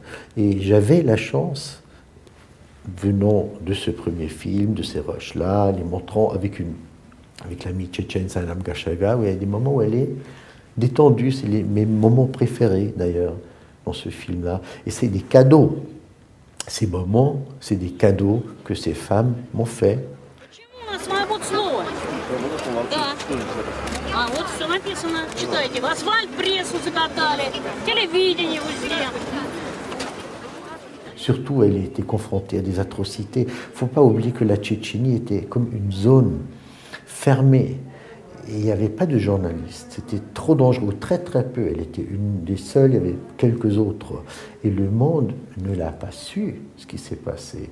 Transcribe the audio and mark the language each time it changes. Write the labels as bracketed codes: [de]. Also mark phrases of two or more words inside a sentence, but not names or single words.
[fr] Et j'avais la chance, venant de ce premier film, de ces rushs-là, les montrant avec l'amie tchétchène Saïnab Gashayeva, où il y a des moments où elle est détendue. C'est mes moments préférés d'ailleurs dans ce film-là. Et c'est des cadeaux. Ces moments, c'est des cadeaux que ces femmes m'ont fait. [ru] А вот все написано, читайте. В асфальт прессу закатали, телевидение узли. [fr] Surtout, elle était confrontée à des atrocités. Il ne faut pas oublier que la Tchétchénie était comme une zone fermée. Et il n'y avait pas de journalistes. C'était trop dangereux, très très peu. Elle était une des seules, il y avait quelques autres. Et le monde ne l'a pas su, ce qui s'est passé.